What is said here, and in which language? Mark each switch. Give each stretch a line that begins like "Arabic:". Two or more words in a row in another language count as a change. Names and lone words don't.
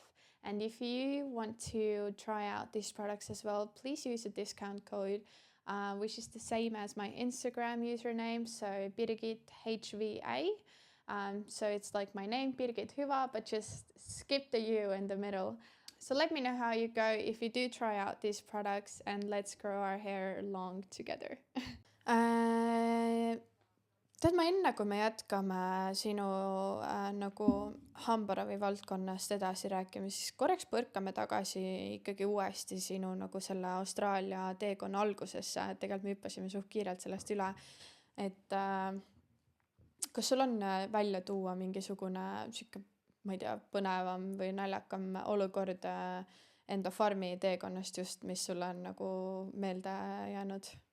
English: And if you want to try out these products as well, please use a discount code which is the same as my Instagram username, so Birgit HVA. So it's like my name, Birgit Hyvä, but just skip the U in the middle. So let me know how you go if you do try out these products, and let's grow our hair long together.
Estonian: Tead ma enne, kui me jätkame sinu nagu hambaravi valdkonnast edasi rääkima, siis korraks põrkame tagasi ikkagi uuesti sinu nagu selle Austraalia teekonna algusesse, et tegelikult me hüppasime suht kiirelt sellest üle, et kas sul on välja tuua mingisugune siuke, ma ei tea, põnevam või naljakam olukord enda farmi teekonnast just, mis sulle on nagu meelde jäänud?